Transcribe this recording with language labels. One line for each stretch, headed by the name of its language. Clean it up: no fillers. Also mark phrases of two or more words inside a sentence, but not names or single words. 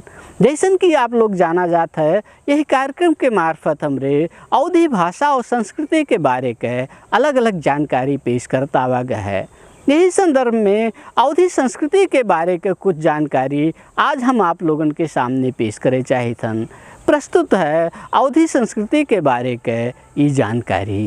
Awadhi: जैसन कि आप लोग जाना जात है, यही कार्यक्रम के मार्फत हमरे अवधी भाषा और संस्कृति के बारे के अलग अलग जानकारी पेश करता आवा गया है। यही संदर्भ में अवधी संस्कृति के बारे के कुछ जानकारी आज हम आप लोगन के सामने पेश करे चाहिए हन। प्रस्तुत है अवधी संस्कृति के बारे के ये जानकारी।